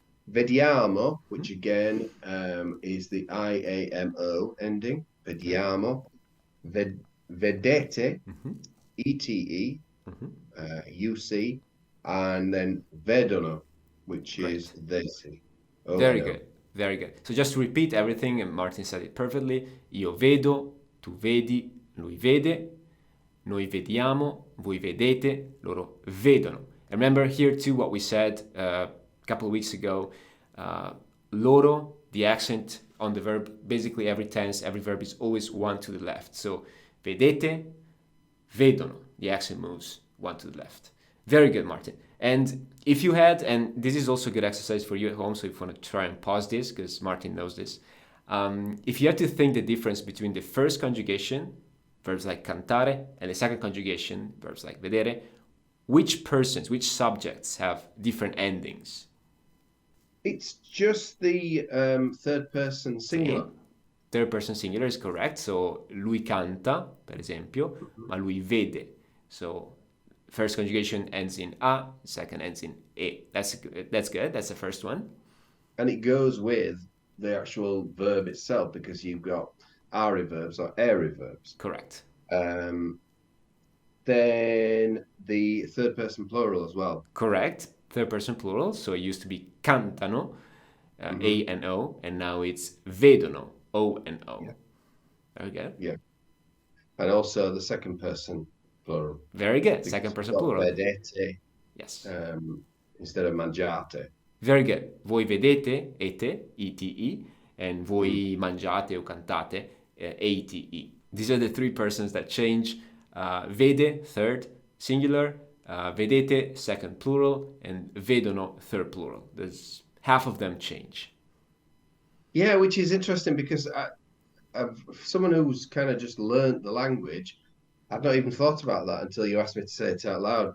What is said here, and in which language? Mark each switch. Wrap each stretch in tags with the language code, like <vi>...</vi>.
<en>Vediamo, which again is the IAMO ending. Vediamo. Vedete, ETE, you see, and then vedono, which is they see. Oh, Very no. good. Very good. So just to repeat everything, and Martin said it perfectly.</en> <it>Io vedo, tu vedi, lui vede, noi vediamo, voi vedete, loro vedono.</it> <en>And remember here too what we said a couple of weeks ago. Loro, the accent on the verb, basically every tense, every verb is always one to the left. So vedete, vedono. The accent moves one to the left. Very good, Martin. And if you had, and this is also a good exercise for you at home, so if you want to try and pause this, because Martin knows this, if you had to think the difference between the first conjugation, verbs like cantare, and the second conjugation, verbs like vedere, which persons, which subjects have different endings? It's just the third person singular. Okay. Third person singular is correct. So</en> <it>lui canta, per esempio, ma lui vede.</it> <en>So first conjugation ends in a, second ends in e. That's good. That's the first one. And it goes with the actual verb itself because you've got are verbs or ere verbs. Correct. Then the third person plural as well. Correct. Third person plural. So it used to be cantano, A and O, and now it's vedono, O and O. Yeah. Very good. Yeah. And also the second person plural. Very good. Second person plural.</en> <it>Vedete.</it> <en>Yes. Instead of mangiate. Very good.</en> <it>Voi vedete, ete, ete,</it> <en>and</en> <it>voi mangiate o cantate, ate.</it> <en>These are the three persons that change. Vede, third, singular, vedete, second plural, and vedono, third plural. There's half of them change. Yeah, which is interesting because someone who's kind of just learned the language, I've not even thought about that until you asked me to say it out loud.</en>